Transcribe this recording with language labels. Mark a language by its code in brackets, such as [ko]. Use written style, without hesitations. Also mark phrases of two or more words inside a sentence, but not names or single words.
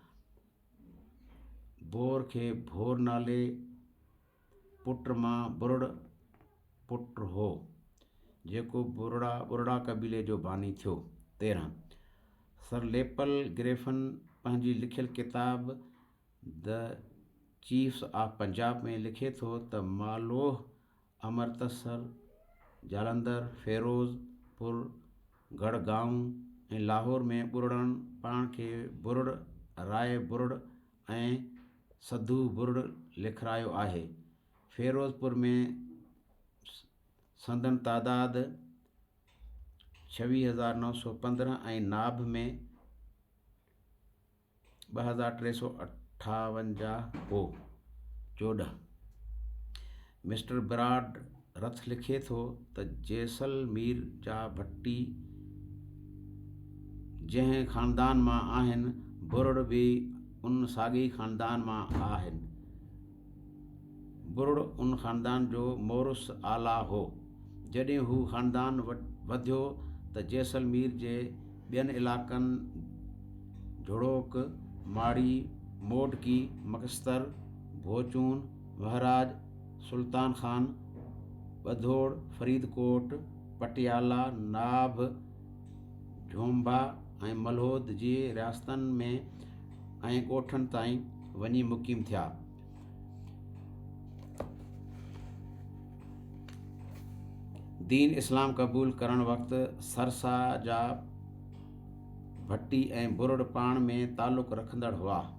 [sd] भोर खे भोर नाले पुट मां बुरड़ पुटु हो, जेको ॿुरड़ा क़बीले जो बानी थियो। 13 सर लेपल ग्रेफन पंहिंजी लिखियलु किताब द चीफ्स ऑफ पंजाब में लिखे थो त मालोह अमृतसर जालंधर, फिरोजपुर, गढ़गांव ऐं लाहौर में ॿुरड़नि पाण खे बुरुड़, राय बुरुड़ ऐं सधू बुरुड़ लिखारायो आहे। फिरोजपुर में संदन तादाद 26,915 ऐं नाभ में 2,358 हो। 14 मिस्टर ब्राड रथ लिखे थो त जैसलमेर जा भट्टी जंहिं ख़ानदान मां आहिनि, बुरुड़ बि उन साॻी ख़ानदान मां आहिनि। बुरुड़ उन ख़ानदान जो मोरुस आला हो। जॾहिं हू ख़ानदान वधियो त जैसलमेर जे ॿियनि इलाइक़नि झुड़ोक, माड़ी, मोडकी, मकस्तर, भोचून, महराज, सुल्तान खान, बधोड़, फरीदकोट, पटियाला, नाभ, झोंबा ऐं मल्होद जी रियासतनि में ऐं ॻोठनि ताईं वञी मुक़ीम थिया। दीन इस्लाम क़बूल करण वक़्तु सरसा जा भट्टी ऐं बुरुड़ पाण में तालुक़ रखंदड़ हुआ।